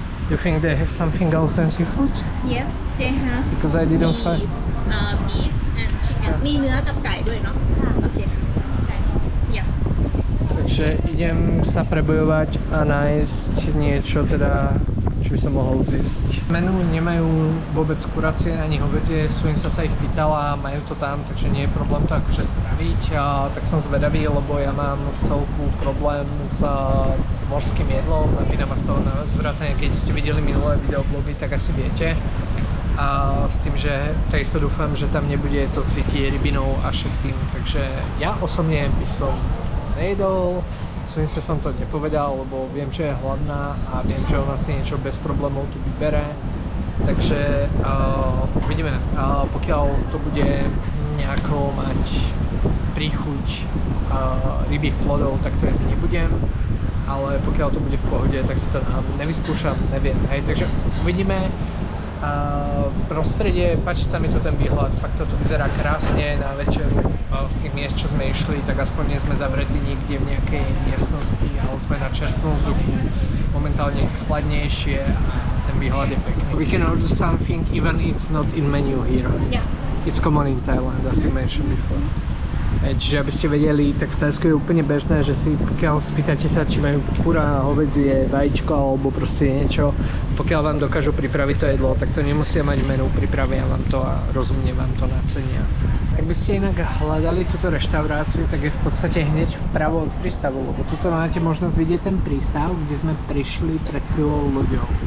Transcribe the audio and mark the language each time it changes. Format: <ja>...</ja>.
<en>You think they have something else than seafood? Yes, they have Because I didn't find. beef and chicken.</en> <th>มีเนื้อกับไก่ด้วยเนาะโอเคไก่</th> <en>yeah.</en> <sk>Takže idem sa prebojovať a nájsť niečo teda, čo by som mohol zjesť. Menu nemajú vôbec kurácie ani hovädzie, Suinsa sa ich pýtala, majú to tam, takže nie je problém to akože spraviť. Tak som zvedavý, lebo ja mám v celku problém s morským jedlom, napína ma z toho na zvracanie, keď ste videli minulé videoblogy, tak asi viete. A s tým, že takisto dúfam, že tam nebude to cítiť rybinou a všetkým, takže ja osobne by som nejedol, Suinse som to nepovedal, lebo viem, že je hladná a viem, že ona si niečo bez problémov tu vybere, takže uvidíme, pokiaľ to bude nejako mať príchuť rybích plodov, tak to jesť nebudem, ale pokiaľ to bude v pohode, tak si to nevyskúšam, neviem, hej, takže uvidíme. V prostredie, páči sa mi tu ten výhľad, fakt to tu vyzerá krásne na večeru. Z tých miest, čo sme išli, tak aspoň nie sme zavretí niekde v nejakej miestnosti, ale sme na čerstvom vzduchu, momentálne chladnejšie a ten výhľad je pekný.</sk> <en>We can order something even it's not in menu here. Yeah. It's common in Thailand, as you mentioned before.</en> <sk>Čiže aby ste vedeli, tak v Thajsku je úplne bežné, že si pokiaľ spýtate sa, či majú kura, hovädzie, vajíčko alebo proste niečo, pokiaľ vám dokážu pripraviť to jedlo, tak to nemusia mať menu, pripravia vám to a rozumne vám to nacenia. Ak by ste inak hľadali túto reštauráciu, tak je v podstate hneď vpravo od prístavu, lebo tuto máte možnosť vidieť ten prístav, kde sme prišli pred chvíľou loďou.</sk>